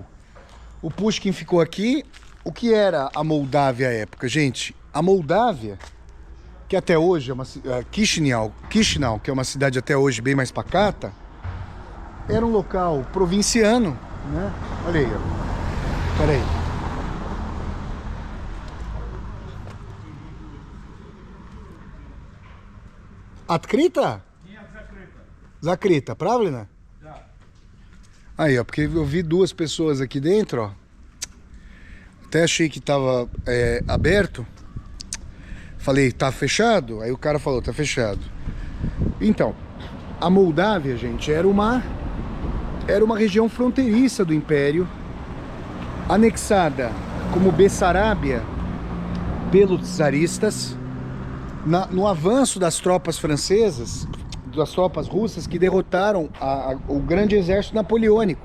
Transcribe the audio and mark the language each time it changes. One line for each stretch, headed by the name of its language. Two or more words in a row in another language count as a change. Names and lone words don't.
Portuguese: O Pushkin ficou aqui. O que era a Moldávia à época? Gente, a Moldávia, que até hoje é uma Chisinau, que é uma cidade até hoje bem mais pacata, era um local provinciano, né? Olha aí, ó. Pera aí.
Russian: Открыто? Нет, закрыто. Закрыто, правильно? Да.
Portuguese: Aí, ó, porque eu vi duas pessoas aqui dentro, ó. Até achei que tava aberto. Falei, tá fechado? Aí o cara falou, tá fechado. Então, a Moldávia, gente, era uma região fronteiriça do Império, anexada como Bessarábia pelos czaristas, no avanço das tropas francesas, das tropas russas que derrotaram o grande exército napoleônico.